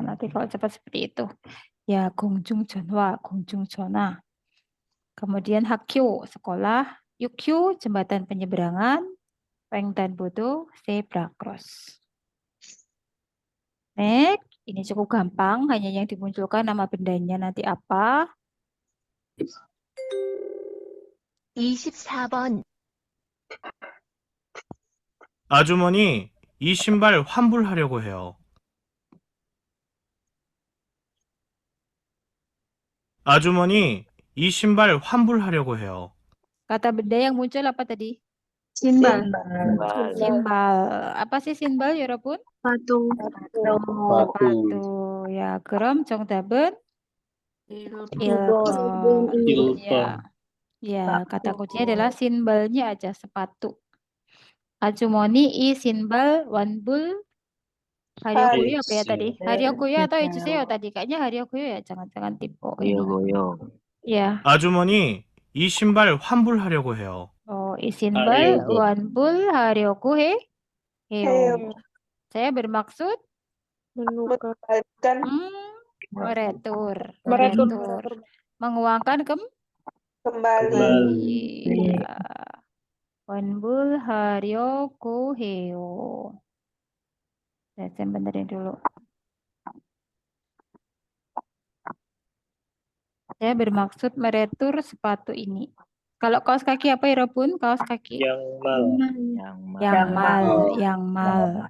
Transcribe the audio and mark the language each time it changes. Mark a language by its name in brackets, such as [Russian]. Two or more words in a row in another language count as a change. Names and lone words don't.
[Indonesian] Nanti kalau cepat seperti itu. Ya, [Korean] 공중전화, 공중전화. [Indonesian] Kemudian Hakyo, sekolah. Yukyo, jembatan penyeberangan. 횡단보도, [English] zebra cross. [Indonesian] Next, ini cukup gampang. Hanya yang dimunculkan nama bendanya nanti apa. [Korean] 24번, 아주머니, 이 신발 환불하려고 해요. 아주머니, 이 신발 환불하려고 해요. [Indonesian] Kata benda yang muncul apa tadi? Simbal. Simbal. Apa sih simbal, 여러분? Patung. Sepatu. Ya, [Korean] 그럼 정답은 1번. [Indonesian] Ya. Ya, kata kuncinya adalah simbalnya aja, sepatu. [Korean] 아주머니 이 신발 환불 하려고요. [Indonesian] apa ya tadi? 하려고요 atau 해주세요 tadi? Kayaknya 하려고요 ya. Jangan-jangan tipe ini. Ya. [Korean] 아주머니, 이 신발 환불하려고 해요. 이 신발 하려고. 환불하려고 해요. [Indonesian] Saya bermaksud meretur. Menguangkan kembali. Ya. [Korean] 환불하려고 해요. [Indonesian] Saya benerin dulu. Saya bermaksud meretur sepatu ini. Kalau kaos kaki apa ya, Robun? Kaos kaki. Yang mal. Yang mal.